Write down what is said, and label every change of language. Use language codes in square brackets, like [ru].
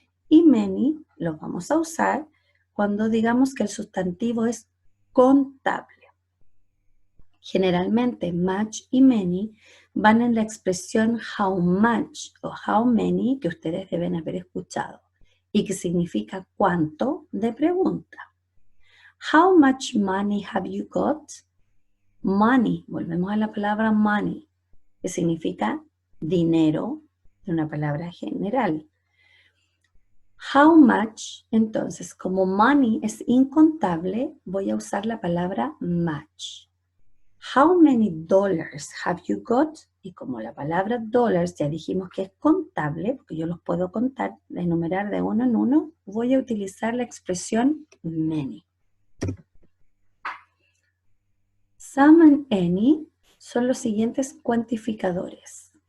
[es] Y many lo vamos a usar cuando digamos que el sustantivo es contable. Generalmente, much y many van en la expresión how much o how many que ustedes deben haber escuchado y que significa cuánto de pregunta. [en] How much money have you got? [es] Money, volvemos a la palabra money, que significa dinero, de una palabra general. How much, entonces, como money es incontable, voy a usar la palabra much. [en] How many dollars have you got? [es] Y como la palabra dollars ya dijimos que es contable, porque yo los puedo contar, enumerar de uno en uno, voy a utilizar la expresión many. Some and any son los siguientes cuantificadores.